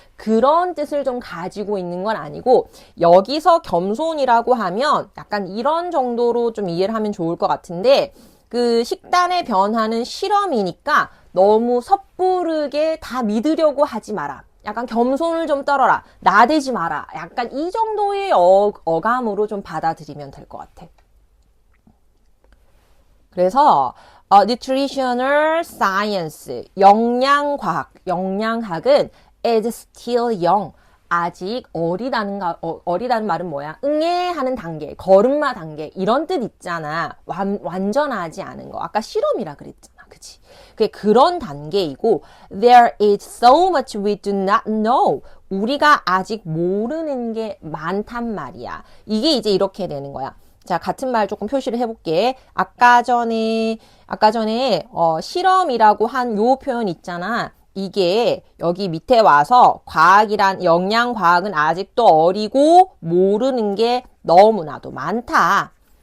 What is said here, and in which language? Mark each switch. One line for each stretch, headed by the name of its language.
Korean: 그런 뜻을 좀 가지고 있는 건 아니고 여기서 겸손이라고 하면 약간 이런 정도로 좀 이해를 하면 좋을 것 같은데 그 식단의 변화는 실험이니까 너무 섣부르게 다 믿으려고 하지 마라. 약간 겸손을 좀 떨어라. 나대지 마라. 약간 이 정도의 어감으로 좀 받아들이면 될 것 같아. 그래서
English: nutritional science,
Korean: 영양학은
English: is still young.
Korean: 아직 어리다는 말은 뭐야? 응애하는 단계, 걸음마 단계 이런 뜻 있잖아. 완전하지 않은 거. 아까 실험이라 그랬잖아. 그치? 그게 그런 단계이고
English: there is so much we do not know.
Korean: 우리가 아직 모르는 게 많단 말이야. 이게 이제 이렇게 되는 거야. 자, 같은 말 조금 표시를 해볼게. 아까 전에 실험이라고 한 요 표현 있잖아. 이게 여기 밑에 와서 영양과학은 아직도 어리고 모르는 게 너무나도 많다.